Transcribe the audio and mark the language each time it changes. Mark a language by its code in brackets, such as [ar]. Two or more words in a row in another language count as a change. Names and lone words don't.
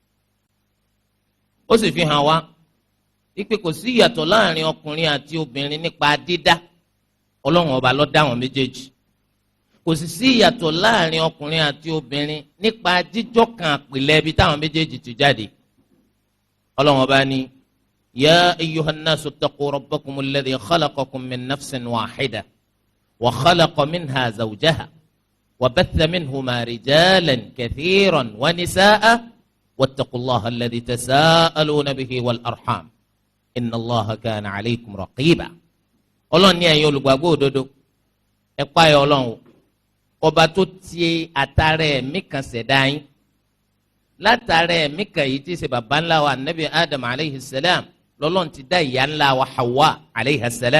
[yo] Ó sì fi hàn wá wípé kò sí ìyàtọ̀ láàrin ọkùnrin àti obìnrin nípa dídá. Ọlọ́run ọba ló dá wọn méjèèjì. Kò sì sí ìyàtọ̀ láàrin ọkùnrin àti obìnrin nípa jíjọ́ kan àpilẹ̀ ibi táwọn méjèèjì ti jáde. Ọlọ́run ọba ní [ar] يا أيها الناس اتقوا ربكم الذي خلقكم من نفس واحدة وخلق منها زوجها وبث منهما رجالا كثيرا ونساء واتقوا الله الذي تساءلون به والأرحام إن الله كان عليكم رقيبا. [yo] Ọlọ́run ní ẹ̀yin olùgbàgbọ́ òdodo, ẹ páyà Ọlọ́run ọba tó ti àtàrà ẹ̀mí kan ṣẹ̀dá yín. Látàrà ẹ̀mí kan yìí tí ṣe bàbá ńlá wa Nabi Adam [ar] عليه السلام [yo] lọ́lọ́run ti dá ìyá ńlá wa Hawa [ar] عليه السلام.